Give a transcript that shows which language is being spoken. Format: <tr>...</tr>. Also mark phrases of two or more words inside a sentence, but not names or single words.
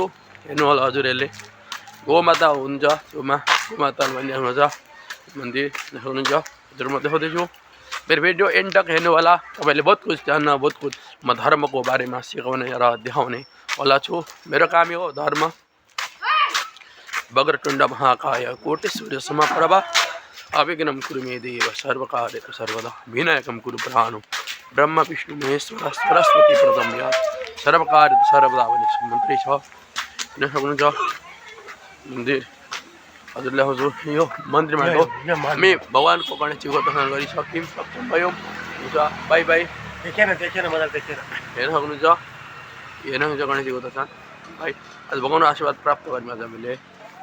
<ne>हेर्नु होला हजुरहरूले गोमाता हुन्छ छेउमा गोमाता भनिराख्नुहुन्छ मन्दिर देख्नुहुन्छ हजुर म देखाउँदैछु। मेरो भिडियो एन्ड तक हेर्नु होला। तपाईँले</ne> <hi>बहुत कुछ</hi> <ne>जान्न</ne> <hi>बहुत कुछ</hi> <ne>म धर्मको बारेमा सिकाउने र देखाउने वाला छु। मेरो कामै हो धर्म।</ne> <sa>वक्रतुण्ड महाकाय कोटि सूर्य समप्रभा अविघ्नं कुरु मे देव सर्वकार्येषु सर्वदा विनायकं कुरु प्रहाणं ब्रह्म विष्णु महेश्वर सरस्वती प्रथम सर्वकार्येषु सर्वदा</sa> <ne>भन्ने मन्त्र छ। हेर्न सक्नुहुन्छ मन्दिर हजुरले हजुर यो मन्दिरमा हामी भगवानको गणेशजीको दर्शन गरिसक्यौँ सक्षम भयौँ।</ne> <en>हुन्छ bye bye.</en> <ne>हेर्न सक्नुहुन्छ गणेशजीको दर्शन भाइ आज भगवानको आशीर्वाद प्राप्त गर्यौँ आज हामीले।</ne>